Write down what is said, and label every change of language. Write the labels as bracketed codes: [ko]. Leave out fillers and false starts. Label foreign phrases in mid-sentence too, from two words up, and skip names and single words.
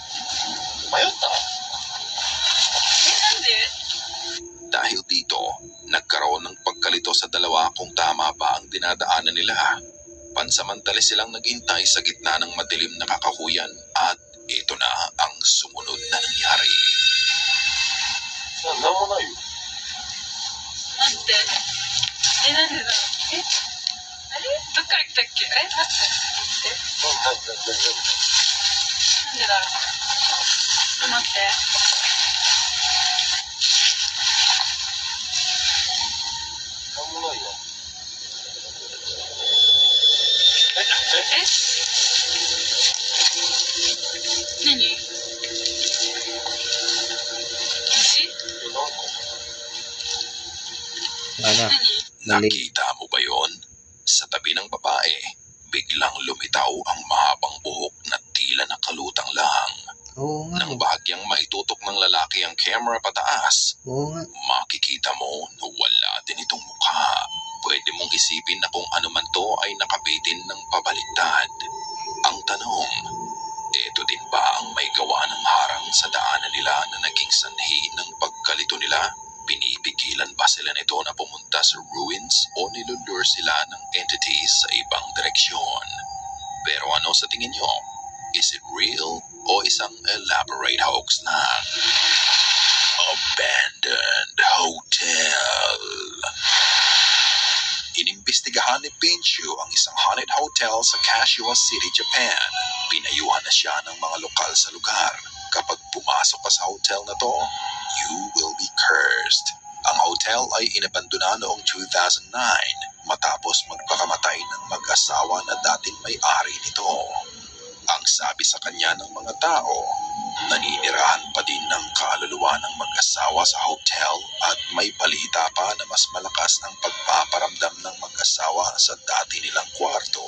[ja] なんで？ [tl] Dahil dito, nagkaroon ng pagkalito sa dalawa kung tama ba ang dinadaanan nila. Pansamantala silang naghintay sa gitna ng madilim na kakahuyan at ito na ang sumunod na nangyari. [ja] なんで？なんでだろう。あれ？どっから来たっけ？待って。なんでだろう。待って。何？虫？ [tl] Ano? [ja] 何？ Nalik. [tl] Nakita mo ba yon? Sa tabi ng babae, biglang lumitaw ang mahabang buhok na tila nakalutang lang. Oo nga. Nang bahagyang maitutok ng lalaki ang camera pataas, Oo nga. makikita mo na wala din itong mukha. Pwede mong isipin na kung ano man to ay nakabitin ng pabaliktad. Ang tanong, eto din ba ang may gawa ng harang sa daanan nila na naging sanhi ng pagkalito nila? Pinipigilan ba sila nito na pumunta sa ruins o nilulure sila ng entities sa ibang direksyon? Pero ano sa tingin nyo? [en] Is it real [tl] o isang [en] elaborate hoax [tl] lang? Abandoned Hotel. Inimbestigahan ni Pinshu ang isang [en] haunted hotel [tl] sa Kashiwa City, Japan. Pinayuhan na siya ng mga lokal sa lugar. Kapag pumasok ka sa hotel na to, [en] you will be cursed. [tl] Ang hotel ay inabandona noong 2009 matapos magpakamatay ng mag-asawa na dating may-ari nito. Ang sabi sa kanya ng mga tao, naninirahan pa din ng kaluluwa ng mag-asawa sa hotel at may balita pa na mas malakas ang pagpaparamdam ng mag-asawa sa dati nilang kwarto.